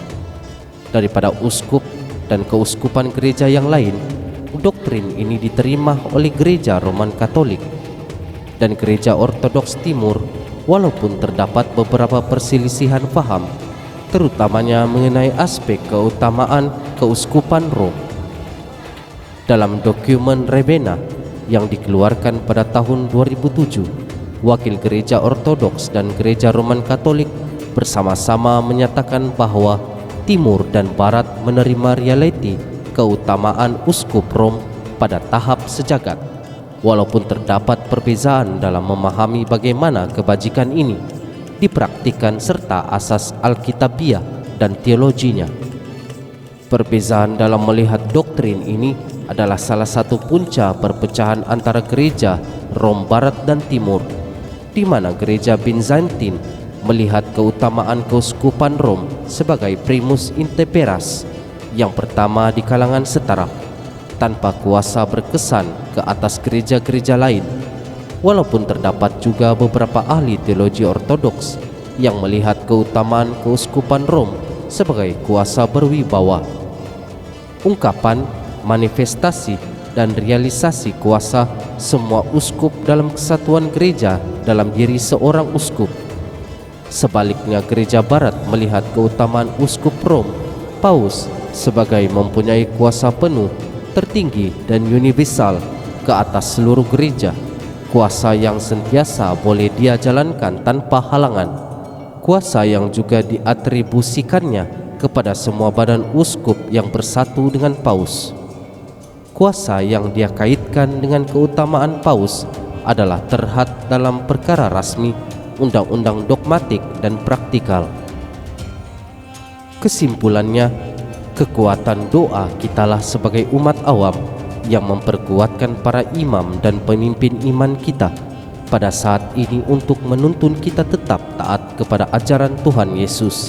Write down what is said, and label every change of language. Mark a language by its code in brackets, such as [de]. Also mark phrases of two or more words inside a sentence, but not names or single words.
[ms] Daripada uskup dan keuskupan gereja yang lain, doktrin ini diterima oleh gereja Roman Katolik dan gereja Ortodoks Timur, walaupun terdapat beberapa perselisihan faham, terutamanya mengenai aspek keutamaan keuskupan Rom. Dalam dokumen Ravenna yang dikeluarkan pada tahun 2007, wakil gereja Ortodoks dan gereja Roman Katolik bersama-sama menyatakan bahwa Timur dan Barat menerima realiti keutamaan uskup Rom pada tahap sejagat, walaupun terdapat perbezaan dalam memahami bagaimana kebajikan ini dipraktikkan serta asas Alkitabiah dan teologinya. Perbezaan dalam melihat doktrin ini adalah salah satu punca perpecahan antara gereja Rom Barat dan Timur, di mana gereja Bizantin melihat keutamaan keuskupan Rom sebagai [la] primus inter pares, [ms] yang pertama di kalangan setara, tanpa kuasa berkesan ke atas gereja-gereja lain. Walaupun terdapat juga beberapa ahli teologi ortodoks yang melihat keutamaan keuskupan Rom sebagai kuasa berwibawa. Ungkapan, manifestasi, dan realisasi kuasa semua uskup dalam kesatuan gereja dalam diri seorang uskup. Sebaliknya, gereja Barat melihat keutamaan uskup Rom, paus, sebagai mempunyai kuasa penuh, tertinggi, dan universal ke atas seluruh gereja, kuasa yang sentiasa boleh dia jalankan tanpa halangan, kuasa yang juga diatribusikannya kepada semua badan uskup yang bersatu dengan paus. Kuasa yang dia kaitkan dengan keutamaan paus adalah terhad dalam perkara rasmi undang-undang dogmatik dan praktikal. Kesimpulannya, kekuatan doa kitalah sebagai umat awam yang memperkuatkan para imam dan pemimpin iman kita pada saat ini untuk menuntun kita tetap taat kepada ajaran Tuhan Yesus.